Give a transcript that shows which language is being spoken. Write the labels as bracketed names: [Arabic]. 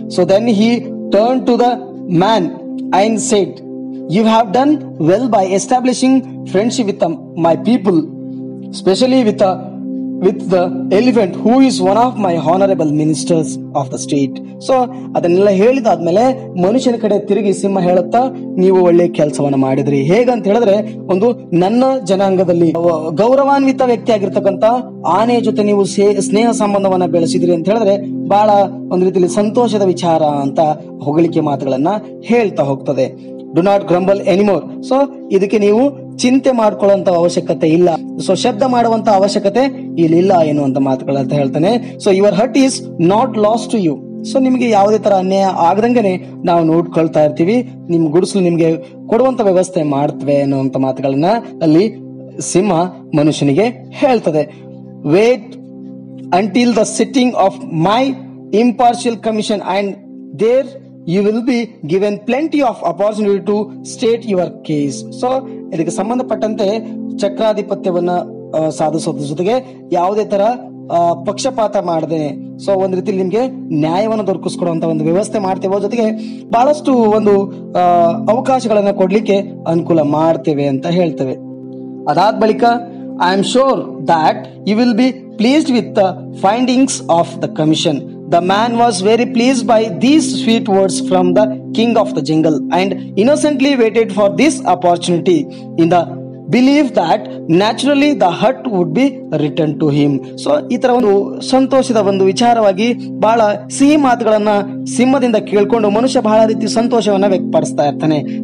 [English] So then he turn to the man and said, You have done well by establishing friendship with my people, especially with the elephant who is one of my honorable ministers of the state. [Kannada] So ಅದನ್ನೆಲ್ಲ ಹೇಳಿದಾದ್ಮೇಲೆ ಮನುಷ್ಯನ ಕಡೆ ತಿರುಗಿ ಸಿಂಹ ಹೇಳುತ್ತಾ, ನೀವು ಒಳ್ಳೆ ಕೆಲಸವನ್ನ ಮಾಡಿದ್ರಿ. ಹೇಗಂತ ಹೇಳಿದ್ರೆ, ಒಂದು ನನ್ನ ಜನಾಂಗದಲ್ಲಿ ಗೌರವಾನ್ವಿತ ವ್ಯಕ್ತಿ ಆಗಿರ್ತಕ್ಕಂತ ಆನೆ ಜೊತೆ ನೀವು ಸ್ನೇಹ ಸಂಬಂಧವನ್ನ ಬೆಳೆಸಿದ್ರಿ ಅಂತ ಹೇಳಿದ್ರೆ ಬಹಳ ಒಂದು ರೀತಿಯಲ್ಲಿ ಸಂತೋಷದ ವಿಚಾರ ಅಂತ ಹೊಗಳಿಕೆ ಮಾತುಗಳನ್ನ ಹೇಳ್ತಾ ಹೋಗ್ತದೆ. [English] Do not grumble anymore. [Kannada] So ಇದಕ್ಕೆ ನೀವು ಚಿಂತೆ ಮಾಡ್ಕೊಳ್ಳುವಂತ ಅವಶ್ಯಕತೆ ಇಲ್ಲ. ಸೊ ಶಬ್ದ ಮಾಡುವಂತ ಅವಶ್ಯಕತೆ ಇಲ್ಲಿಲ್ಲ ಎನ್ನುವಂತ ಮಾತುಗಳಂತ ಹೇಳ್ತಾನೆ. [English] So your hut is not loss to you. [Kannada] So ನಿಮ್ಗೆ ಯಾವುದೇ ತರ ಅನ್ಯಾಯ ಆಗದಂಗೆನೆ ನಾವು ನೋಡ್ಕೊಳ್ತಾ ಇರ್ತೀವಿ. ನಿಮ್ ಗುಡಿಸಲು ನಿಮ್ಗೆ ಕೊಡುವಂತ ವ್ಯವಸ್ಥೆ ಮಾಡ್ತವೆ ಅನ್ನುವಂತ ಮಾತುಗಳನ್ನ ಅಲ್ಲಿ ಸಿಂಹ ಮನುಷ್ಯನಿಗೆ ಹೇಳ್ತದೆ. [English] Wait until the sitting of my impartial commission and there you will be given plenty of opportunity to state your case. [Kannada] So ಇದಕ್ಕೆ ಸಂಬಂಧಪಟ್ಟಂತೆ ಚಕ್ರಾಧಿಪತ್ಯವನ್ನ ಸಾಧಿಸೋದ್ರ ಜೊತೆಗೆ ಯಾವುದೇ ತರ ಪಕ್ಷಪಾತ ಮಾಡದೇನೆ, ಸೊ ಒಂದ್ ರೀತಿಯಲ್ಲಿ ನಿಮ್ಗೆ ನ್ಯಾಯವನ್ನು ದೊರಕಿಸ್ಕೊಡುವಂತ ಒಂದು ವ್ಯವಸ್ಥೆ ಮಾಡ್ತೇವೆ. ಜೊತೆಗೆ ಬಹಳಷ್ಟು ಒಂದು ಅವಕಾಶಗಳನ್ನ ಕೊಡ್ಲಿಕ್ಕೆ ಅನುಕೂಲ ಮಾಡ್ತೇವೆ ಅಂತ ಹೇಳ್ತೇವೆ. ಅದಾದ ಬಳಿಕ [English] I am sure that you will be pleased with the findings of the commission. The man was very pleased by these sweet words from the king of the jungle and innocently waited for this opportunity in the belief that naturally the hut would be returned to him. [Kannada] So ಈ ತರ ಒಂದು ಸಂತೋಷದ ಒಂದು ವಿಚಾರವಾಗಿ ಬಹಳ ಸಿಹಿ ಮಾತುಗಳನ್ನ ಸಿಂಹದಿಂದ ಕೇಳ್ಕೊಂಡು ಮನುಷ್ಯ ಬಹಳ ರೀತಿ ಸಂತೋಷವನ್ನ ವ್ಯಕ್ತಪಡಿಸ್ತಾ ಇರ್ತಾನೆ.